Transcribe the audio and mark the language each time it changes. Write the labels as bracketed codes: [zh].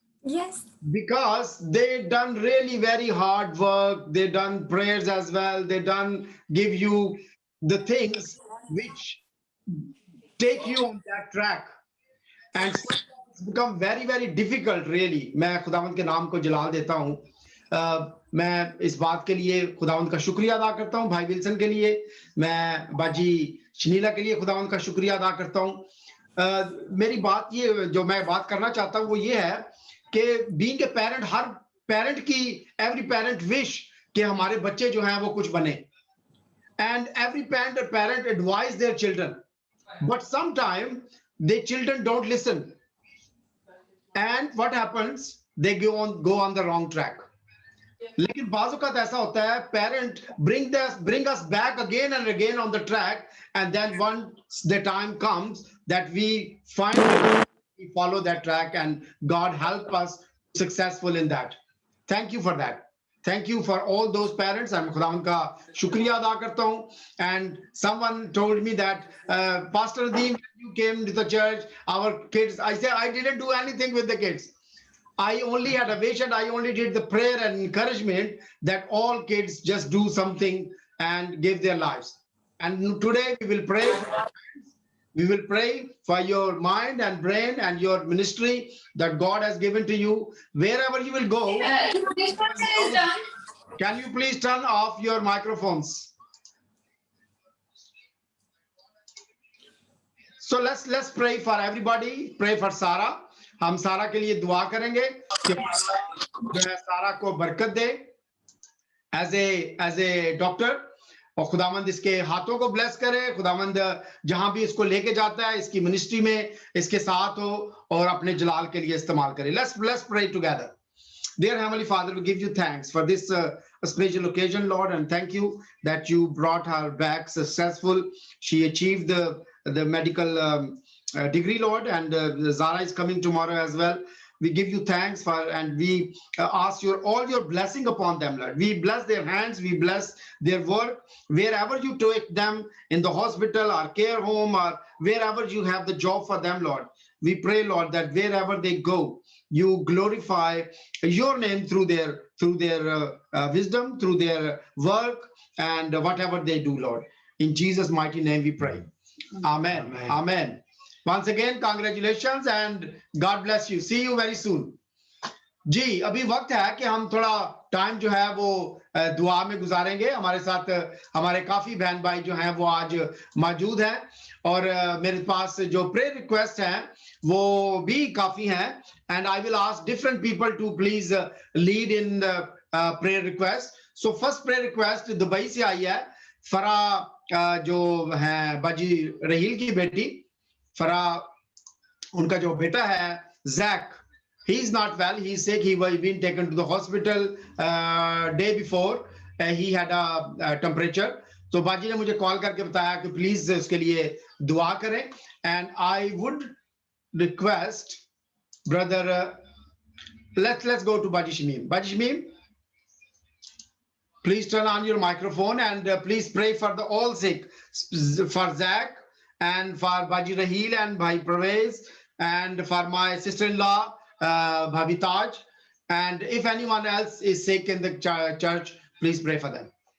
[en] Yes. Because they done really very hard work. They done prayers as well. They done give you the things which take you on that track. And it's become very, very difficult really. [hi] मैं खुदावंद के नाम को जलाल देता हूँ. मैं इस बात के लिए खुदावंद का शुक्रिया अदा करता हूँ भाई विल्सन के लिए. मैं बाजी शनीला के लिए खुदावंद का शुक्रिया अदा करता हूँ. मेरी बात ये जो मैं बात करना चाहता हूँ वो ये है कि [en] being a parent, [hi] हर parent की [en] every parent wish [hi] कि हमारे बच्चे जो हैं वो कुछ बने. [en] And every parent advise their children, but sometimes their children don't listen. And what happens? They go on the wrong track. [hi] लेकिन बाज़ औक़ात ऐसा होता है, [en] parent bring us back again and again on the track, and then once the time comes that we follow that track, and God help us successful in that. Thank you for that. Thank you for all those parents. [hi] I'm खुदावंद का शुक्रिया अदा करता हूँ. [en] And someone told me that Pastor Nadeem, when you came to the church, our kids. I said I didn't do anything with the kids. I only had a wish and I only did the prayer and encouragement that all kids just do something and give their lives. And today we will pray. We will pray for your mind and brain and your ministry that God has given to you. Wherever you will go, can you please turn off your microphones? So let's pray for everybody. Pray for Sarah. [hi] हम सारा के लिए दुआ करेंगे कि जो है सारा को बरकत दे [en] as a doctor, [hi] और खुदावंद इसके हाथों को ब्लेस करे. खुदावंद जहां भी इसको लेके जाता है इसकी मिनिस्ट्री में इसके साथ हो और अपने जलाल के लिए इस्तेमाल करे. [en] Let's pray together. Dear Heavenly Father, we give you thanks for this special occasion, Lord, and thank you that you brought her back successful. She achieved the medical degree, Lord, and Zara is coming tomorrow as well. We give you thanks for, and we ask all your blessing upon them, Lord. We bless their hands, we bless their work, wherever you take them, in the hospital or care home or wherever you have the job for them, Lord. We pray, Lord, that wherever they go, you glorify your name through their wisdom, through their work, and whatever they do, Lord. In Jesus' mighty name we pray. Amen. Amen. Amen. Once again, congratulations and God bless you. See you very soon. [hi] जी, अभी वक्त है कि हम थोड़ा time जो है वो दुआ में गुजारेंगे। हमारे साथ हमारे काफी बहन भाई जो हैं वो आज मौजूद हैं और मेरे पास जो प्रेयर रिक्वेस्ट हैं वो भी काफी हैं [en] And I will ask different people to please lead in the prayer request. So first prayer request [hi] Dubai से आई है, फरा जो है बाजी रहील की बेटी, फरा उनका जो बेटा है Jack, [en] he is not well, he is sick, he was been taken to the hospital day before, he had a temperature। [hi] तो बाजी ने मुझे कॉल करके बताया कि प्लीज उसके लिए दुआ करें [en] And I would request brother let's go to Baji Shamim. Baji Shamim, please turn on your microphone and please pray for the all sick, for Zach and for Baji Rahil and Bhai Pravez and for my sister-in-law Bhabi Taj, and if anyone else is sick in the church, please pray for them.